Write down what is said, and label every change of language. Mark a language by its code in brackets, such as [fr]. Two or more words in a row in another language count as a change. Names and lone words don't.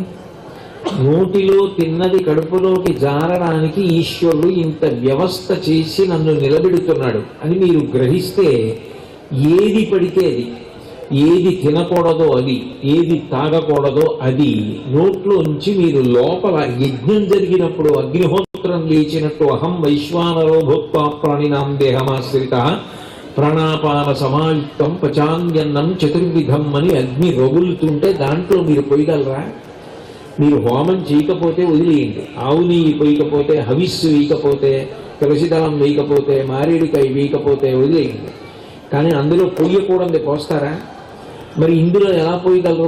[te] నోటిలో తిన్నది కడుపులోకి జారడానికి ఈశ్వరుడు ఇంత వ్యవస్థ చేసి నన్ను నిలబెడుతున్నాడు అని మీరు గ్రహిస్తే ఏది పడితే అది, ఏది తినకూడదో అది, ఏది తాగకూడదో అది నోట్లోంచి మీరు లోపల యజ్ఞం జరిగినప్పుడు అగ్నిహోత్రం లేచినట్టు [sa] अहं वैश्वानरो भूत्वा प्राणिनां देहमाश्रित प्राणापान समायुक्तं पचान्यन्नं चतुर्विधं [te] అని అగ్ని రగులుతుంటే దాంట్లో మీరు పోయగలరా? మీరు హోమం చేయకపోతే వదిలేయండి, ఆవు నెయ్యి పోయకపోతే, హవిస్సు వేయకపోతే, తులసిదళం వేయకపోతే, మారేడికాయ వేయకపోతే వదిలేయండి. కానీ అందులో పొయ్యకూడదు పోస్తారా? మరి ఇందులో ఎలా పోయగలరు?